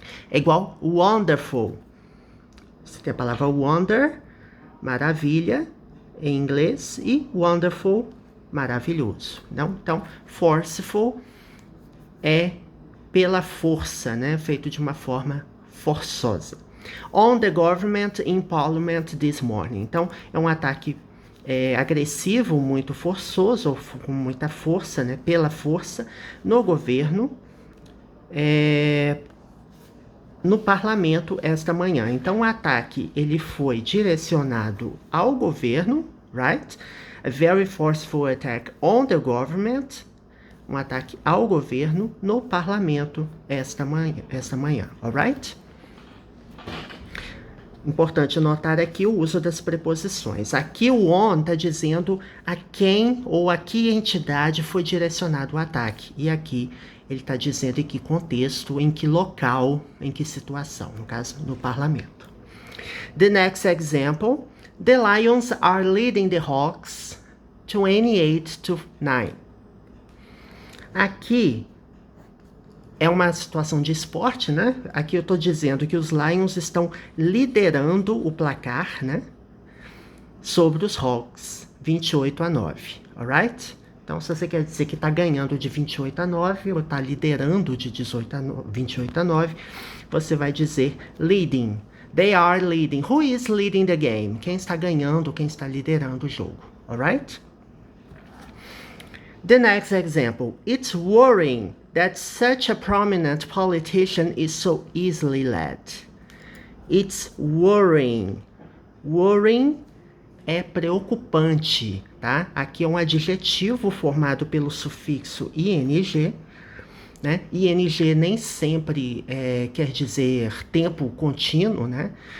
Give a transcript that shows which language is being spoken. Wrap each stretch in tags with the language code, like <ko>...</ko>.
<pt>É igual wonderful. Você tem a palavra wonder, maravilha, em inglês, e wonderful, maravilhoso. Então, forceful é pela força, né? Feito de uma forma forçosa.</pt> <en>On the government in parliament this morning.</en> <pt>Então, é um ataque agressivo, muito forçoso, ou com muita força, né? Pela força, no governo, no parlamento esta manhã. Então, o ataque ele foi direcionado ao governo, right?</pt> <en>A very forceful attack on the government.</en> <pt>Um ataque ao governo no parlamento esta manhã, alright? Importante notar aqui o uso das preposições. Aqui o on está dizendo a quem ou a que entidade foi direcionado o ataque. E aqui ele está dizendo em que contexto, em que local, em que situação, no caso, no parlamento.</pt> <en>The next example. The Lions are leading the Hawks 28-9.</en> <pt>Aqui é uma situação de esporte, né? Aqui eu estou dizendo que os Lions estão liderando o placar, né? Sobre os Hawks, 28-9, alright? Então, se você quer dizer que está ganhando de 28-9 ou está liderando de 28-9, você vai dizer leading.</pt> <en>They are leading. Who is leading the game?</en> <pt>Quem está ganhando, quem está liderando o jogo, alright?</pt> <en>The next example. It's worrying that such a prominent politician is so easily led. It's worrying.</en> <pt>Worrying é preocupante, tá? Aqui é um adjetivo formado pelo sufixo ing, né? ing nem sempre quer dizer tempo contínuo, né?</pt>